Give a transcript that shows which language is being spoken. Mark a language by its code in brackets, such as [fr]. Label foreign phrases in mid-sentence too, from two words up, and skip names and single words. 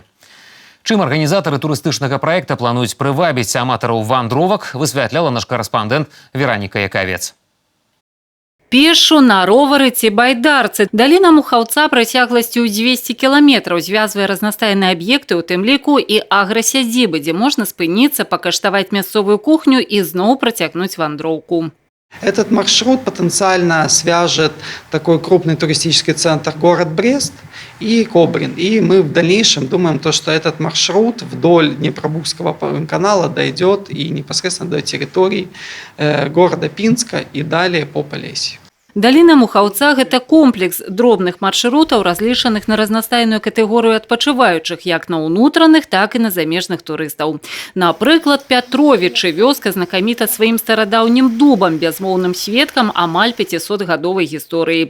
[be] Чым арганізатары турыстычнага праекта плануюць прывабіць аматараў вандровак, высвятляла наш карэспандэнт Вераніка Якавец. Пешу, на ровары ці байдарцы. Даліна Мухаўца працягласцю 200 кіламетраў звязвае разнастайныя аб'екты, у тым ліку і аграсядзібы, дзе можна спыніцца, пакаштаваць мясцовую кухню і зноў працягнуць вандроўку. [ru] Этот маршрут потенциально свяжет такой крупный туристический центр город Брест и Кобрин. И мы в дальнейшем думаем, что этот маршрут вдоль Днепробузского канала дойдет и непосредственно до территории города Пинска и далее по Полесью. [be] Даліна Мухаўца – гэта комплекс дробных маршрутаў, разлічаных на разнастайную катэгорыю адпачываючых як на ўнутраных, так і на замежных турыстаў. Напрыклад, Пятровічы – вёска знакаміта сваім старадаўнім дубам, бязмоўным сведкам амаль 500-гадовай гісторыі.